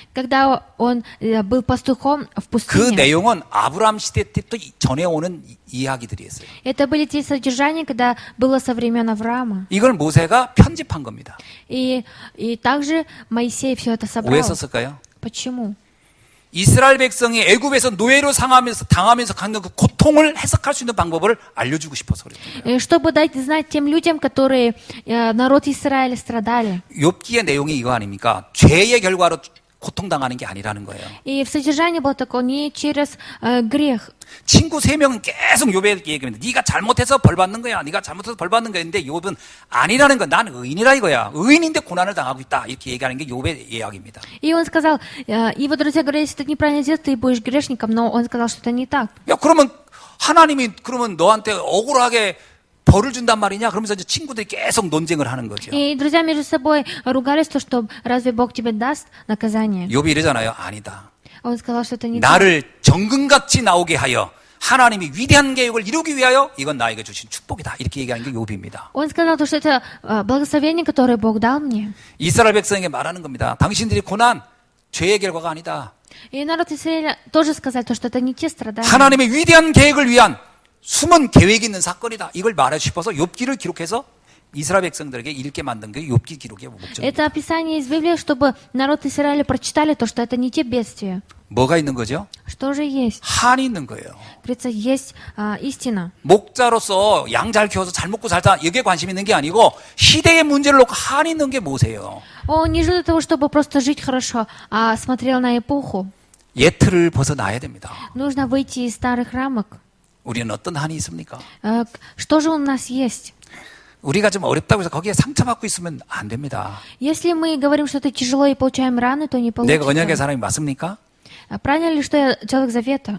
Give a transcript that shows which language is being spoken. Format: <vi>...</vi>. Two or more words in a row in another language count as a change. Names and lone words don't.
<ru>Когда он был пастухом в 그 пустыне.</ru> <ko>내용은 아브라함 시대 때부터 전해오는 이야기들이었어요.</ko> <ru>Это были те содержания, когда было со времен Авраама.</ru> <ko>이걸 모세가 편집한 겁니다.</ko> <ru>И также Моисей все это собрал.</ru> <ko>왜 썼을까요?</ko> <ru>Почему?</ru> <ko>이스라엘 백성이 애굽에서 노예로 당하면서 갖는 그 고통을 해석할 수 있는 방법을 알려주고 싶어서 그랬어요.</ko> <ru>Чтобы дать знать тем людям, которые народ Израиля страдали.</ru> <ko>욥기의 내용이 이거 아닙니까? 죄의 결과로 고통당하는 게 아니라는 거예요. И в содержании было такое не через грех. 친구 3명은 계속 욥에게 얘기합니다. 네가 잘못해서 벌 받는 거야. 네가 잘못해서 벌 받는 거야. 근데 욥은 아니라는 건 난 의인이라 이거야. 의인인데 고난을 당하고 있다. 이렇게 얘기하는 게 욥의 이야기입니다.</ko> <ru>И он сказал, его друзья говорят, если ты неправильно сделаешь, ты будешь грешником, но он сказал, что это не так.</ru> <ko>야, 그러면 하나님이 그러면 너한테 억울하게 벌을 준단 말이냐? 그러면서 이제 친구들이 계속 논쟁을 하는 거죠.</ko> <ru>И друзья между собой ругались, что разве Бог тебе даст наказание?</ru> <ko>욥이 이러잖아요. 아니다.</ko> <ru>Он сказал, что это не так.</ru> <ko>나를 정금같이 나오게 하여 하나님이 위대한 계획을 이루기 위하여 이건 나에게 주신 축복이다. 이렇게 얘기하는 게 욥입니다.</ko> <ru>Он сказал, что это благословение, которое Бог дал мне.</ru> <ko>이스라엘 백성에게 말하는 겁니다. 당신들이 고난 죄의 결과가 아니다.</ko> <ru>И народ Израиля тоже сказал, что это не те страдания.</ru> <ko>하나님의 위대한 계획을 위한 숨은 계획이 있는 사건이다. 이걸 말해 싶어서 욥기를 기록해서 이스라엘 백성들에게 읽게 만든 게 욥기 기록의 목적입니다.</ko> <ru>Это описание из Библии, чтобы народ Израиля прочитали то, что это не те бедствия.</ru> <ko>뭐가 있는 거죠?</ko> <ru>Что же есть?</ru> <ko>한이 있는 거예요.</ko> <ru>Говорится, есть истина.</ru> <ko>목자로서 양 잘 키워서 잘 먹고 살자 이게 관심 있는 게 아니고 시대의 문제를 놓고 한이 있는 게 뭐세요?</ko> <ru>Он не жил для того, чтобы просто жить хорошо, а смотрел на эпоху.</ru> <ko>예틀을 벗어나야 됩니다.</ko> <ru>Нужно выйти из старых рамок.</ru> <ko>우리는 어떤 한이 있습니까?</ko> <ru>Что же у нас есть?</ru> <ko>우리가 좀 어렵다고 해서 거기에 상처받고 있으면 안 됩니다.</ko> <ru>Если мы говорим, что это тяжело и получаем раны, то не</ru> <ko>내가 언약의</ko> <ru>получится.</ru> <ko>사람이 맞습니까?</ko> <ru>Правильно ли, что я человек завета?</ru>